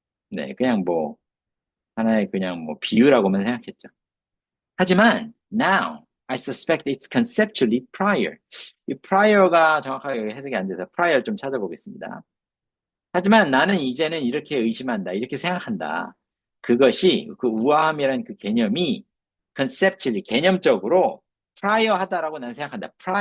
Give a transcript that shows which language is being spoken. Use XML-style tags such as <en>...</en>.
<ko>네, 그냥 뭐 하나의 그냥 뭐 비유라고만 생각했죠. 하지만</ko> <en>now I suspect it's conceptually prior.</en> <ko>이 prior가 정확하게 해석이 안 돼서 prior 좀 찾아보겠습니다. 하지만 나는 이제는 이렇게 의심한다, 이렇게 생각한다. 그것이 그 우아함이라는 그 개념이 conceptually 개념적으로 prior하다라고 나는 생각한다.</ko>